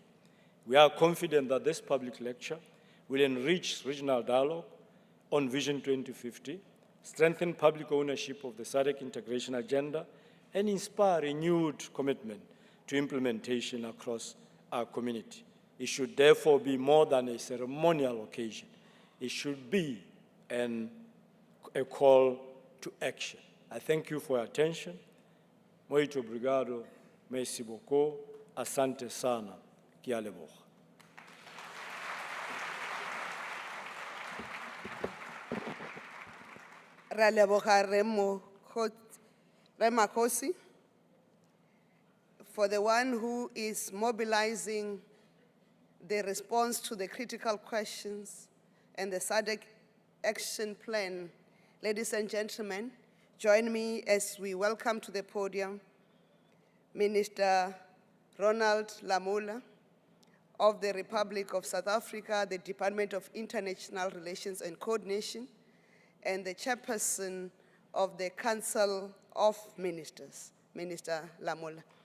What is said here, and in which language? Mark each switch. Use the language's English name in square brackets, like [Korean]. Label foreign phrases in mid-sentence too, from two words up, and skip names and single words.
[English] We are confident that this public lecture will enrich regional dialogue on Vision 2050, strengthen public ownership of the SADC integration agenda, and inspire renewed commitment to implementation across our community. It should therefore be more than a ceremonial occasion. It should be a call to action. I thank you for your attention. [Portuguese] Muito obrigado, [French] merci beaucoup, [Swahili] asante sana, [Tswana] ki a leboga. Ra leboga [English] Ramaphosa for the one who is mobilizing the response to the critical questions and the SADC action plan. Ladies and gentlemen, join me as we welcome to the podium Minister Ronald Lamola of the Republic of South Africa, the Department of International Relations and Coordination, and the chairperson of the Council of Ministers, Minister Lamola.